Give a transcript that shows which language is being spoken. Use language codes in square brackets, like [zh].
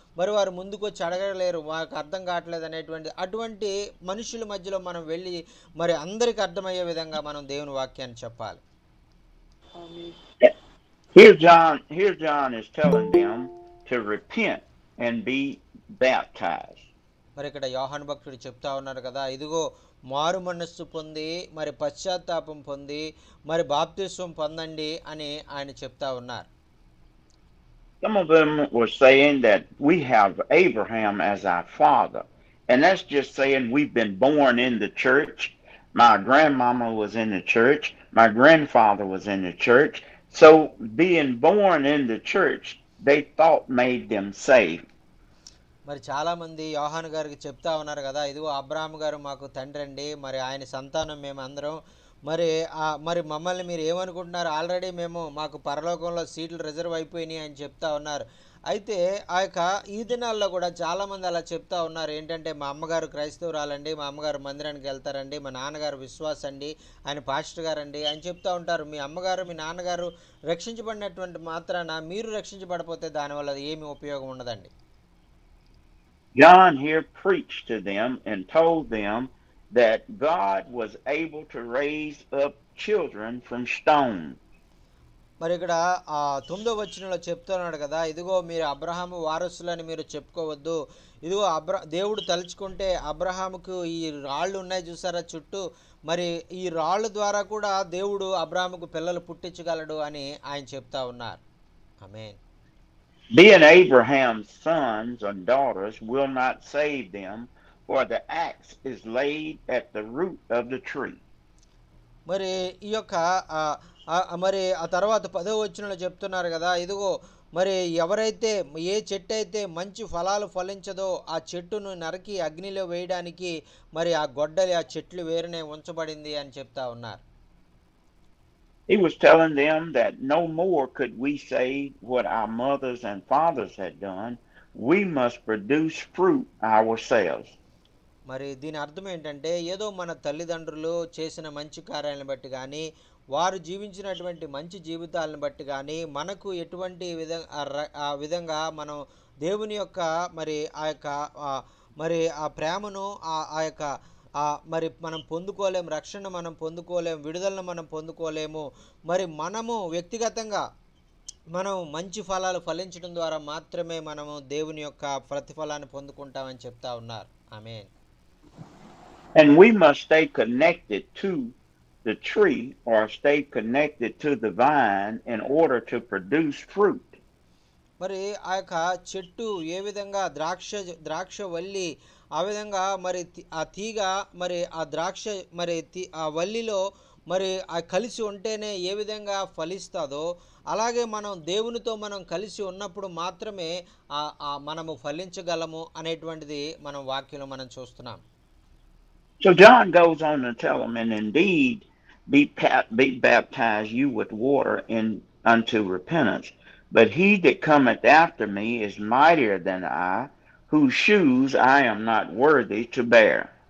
[te] మరి వారు ముందుకు వచ్చి అడగలేరు, మాకు అర్థం కావట్లేదు అనేటువంటి అటువంటి మనుషుల మధ్యలో మనం వెళ్ళి మరి అందరికీ అర్థమయ్యే విధంగా మనం దేవుని వాక్యాన్ని చెప్పాలి. [en] Here John is telling them to repent and be baptized. [te] మరి ఇక్కడ యోహాను భక్తుడు చెప్తా ఉన్నారు కదా, ఇదిగో మారు మనస్సు పొంది మరి పశ్చాత్తాపం పొంది మరి బాప్తిస్వం పొందండి అని ఆయన చెప్తా ఉన్నారు. [en] Some of them were saying that we have Abraham as our father, and that's just saying we've been born in the church. My grandmama was in the church, my grandfather was in the church, so being born in the church they thought made them saved. [te] మరి చాలామంది యోహాను గారికి చెప్తా ఉన్నారు కదా, ఇదిగో అబ్రాహాము గారు మాకు తండ్రి అండి, మరి ఆయన సంతానం మేము అందరం, మరి మమ్మల్ని మీరు ఏమనుకుంటున్నారు, ఆల్రెడీ మాకు పరలోకంలో సీట్లు రిజర్వ్ అయిపోయినాయి అని చెప్తా ఉన్నారు. అయితే ఈ దినాల్లో కూడా చాలామంది అలా చెప్తా ఉన్నారు. ఏంటంటే మా అమ్మగారు క్రైస్తవురాలండి, మా అమ్మగారు మందిరానికి వెళ్తారండి, మా నాన్నగారు విశ్వాస అండి, ఆయన పాస్టర్ గారండి అని చెప్తా ఉంటారు. మీ అమ్మగారు మీ నాన్నగారు రక్షించబడినటువంటి మాత్రాన మీరు రక్షించబడిపోతే దానివల్ల ఏమి ఉపయోగం ఉండదండి. [en] John here preached to them and told them that God was able to raise up children from stone. [te] మరి ఇక్కడ 9వ వచనంలో చెప్తున్నాడు కదా, ఇదిగో మీరు అబ్రహాము వారసులని మీరు చెప్పుకోవద్దు, ఇదిగో దేవుడు తలుచుకుంటే అబ్రహాముకు ఈ రాళ్ళు ఉన్నాయి చూసారా చుట్టూ, మరి ఈ రాళ్ళ ద్వారా కూడా దేవుడు అబ్రహాముకు పిల్లలు పుట్టించగలడు అని ఆయన చెప్తా ఉన్నారు. ఆమేన్. [en] Being Abraham's sons and daughters will not save them, for the axe is laid at the root of the tree. [te] మరి ఈ యొక్క మరి ఆ తర్వాత 10వ వచనంలో చెప్తున్నారు కదా, ఇదిగో మరి ఎవరైతే ఏ చెట్టు అయితే మంచి ఫలాలు ఫలించదో ఆ చెట్టును నరికి అగ్నిలో వేయడానికి మరి ఆ గొడ్డలి ఆ చెట్లు వేరునే ఉంచబడింది అని చెప్తా ఉన్నారు. [en] He was telling them that no more could we say what our mothers and fathers had done. We must produce fruit ourselves. [te] మరి దీని అర్థం ఏంటంటే, ఏదో మన తల్లిదండ్రులు చేసిన మంచి కార్యాలను బట్టి కానీ వారు జీవించినటువంటి మంచి జీవితాలను బట్టి కానీ మనకు ఎటువంటి విధంగా మనం దేవుని యొక్క మరి మరి ఆ ప్రేమను ఆ యొక్క మరి మనం పొందుకోలేము, రక్షణ మనం పొందుకోలేము, విడుదలను మనం పొందుకోలేము. మరి మనము వ్యక్తిగతంగా మనం మంచి ఫలాలు ఫలించడం ద్వారా మాత్రమే మనము దేవుని యొక్క ప్రతిఫలాన్ని పొందుకుంటామని చెప్తా ఉన్నారు. ఆమేన్. [en] And we must stay connected to the tree or stay connected to the vine in order to produce fruit. [te] మరి ఆ యొక్క చెట్టు ఏ విధంగా ద్రాక్ష వల్లి ఆ విధంగా మరి ఆ తీగ మరి ఆ ద్రాక్ష మరి ఆ వల్లిలో మరి ఆ కలిసి ఉంటేనే ఏ విధంగా ఫలిస్తుందో అలాగే మనం దేవునితో మనం కలిసి ఉన్నప్పుడు మాత్రమే మనము ఫలించగలము అనేటువంటిది మనం వాక్యంలో మనం చూస్తున్నాం. [en] So John goes on to tell them, and indeed be baptized you with water unto repentance, but he that cometh after me is mightier than I, whose shoes I am not worthy to bear.